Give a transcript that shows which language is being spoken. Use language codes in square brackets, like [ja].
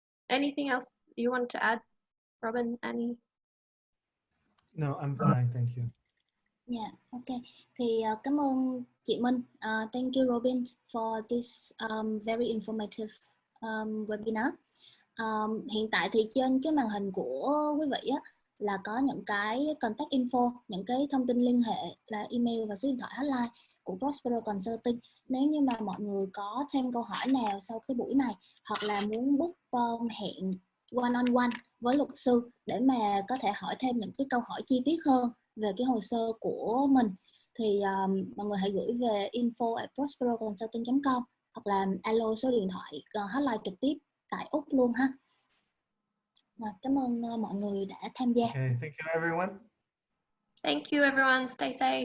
[en] Anything else you want to add, Robin, Annie? No, I'm fine, thank you. [vi] Yeah, okay. Thì cảm ơn chị Minh. [en] Thank you, Ruobing, for this very informative webinar. [vi] Hiện tại thì trên cái màn hình của quý vị á, là có những cái contact info, những cái thông tin liên hệ là email và số điện thoại hotline của Prospero Consulting. Nếu như mà mọi người có thêm câu hỏi nào sau cái buổi này hoặc là muốn book hẹn one on one với luật sư để mà có thể hỏi thêm những cái câu hỏi chi tiết hơn về cái hồ sơ của mình, thì mọi người hãy gửi về info@prosperoconsulting.com hoặc là alo số điện thoại hotline trực tiếp tại Úc luôn ha. Cảm ơn mọi người đã tham gia. [en] Okay, thank you everyone. Thank you everyone. Stay safe.